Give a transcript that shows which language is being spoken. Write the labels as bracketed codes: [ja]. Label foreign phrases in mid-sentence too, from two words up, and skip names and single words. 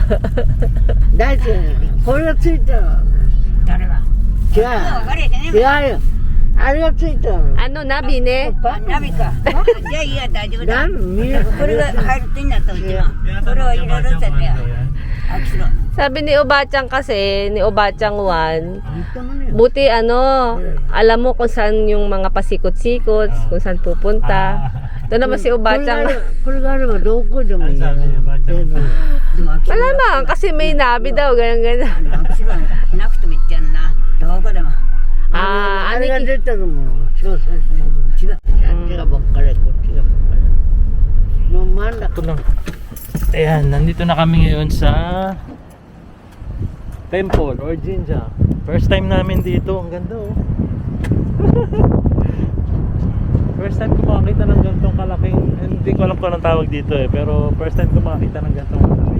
[ja] 大丈夫。これがついてる。誰が？違う。わかれへんね。違うよ。あれがついてる。ナビね。ナビか。じゃあいいや大丈夫だ。ラーメン見る。これが入るといいんだと一番。これをいろいろさて。あ、きろ。 [tl] Sabi ni Obachang kasi, ni Obachang Juan, Dito mo na yun. buti alam mo kung saan yung mga pasikot-sikot, kung saan pupunta. Ito naman si Obachang. [ja] これがあればどこでもいいよ。 [tl] Malamang, kasi may nabi daw, ganyan-ganyan. [ja] あきろ。なくても言ってやんな。どこでも。 Ah, あれが Aniki. 出てるもん。そうそうそう。違う。あっちがばっかり、こっちがばっかり。もう真ん中。 [tl] Ito lang. Ayan, nandito na kami ngayon sa [en] temple or [tl] jinja. [en] First time [tl] namin dito. Ang ganda oh. [en] First time [tl] ko makakita ng gantong kalaking, hindi ko alam kung anong tawag dito eh, pero [en] first time [tl] ko makakita ng gantong kalaki.